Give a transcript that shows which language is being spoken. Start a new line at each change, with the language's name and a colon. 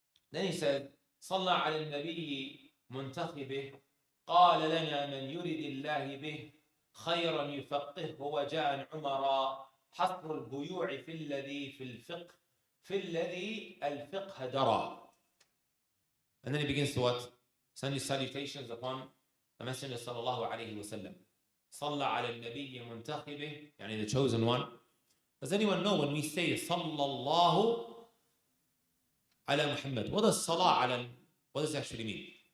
English: Then he said,
Arabic: صلى على النبي منتخبه قال لنا من يرد الله به خيرا يفقهه وجاء عمر حصر البيوع في الذي في الفقه في الذي الفقه درى.
English: And then he begins to what? Send his salutations upon the Messenger
Arabic: صلى الله عليه وسلم. صلى على النبي منتخبه, يعني
English: the chosen one. Does anyone know when we say sallallahu ala Muhammad, what does salah ala, what does it actually mean?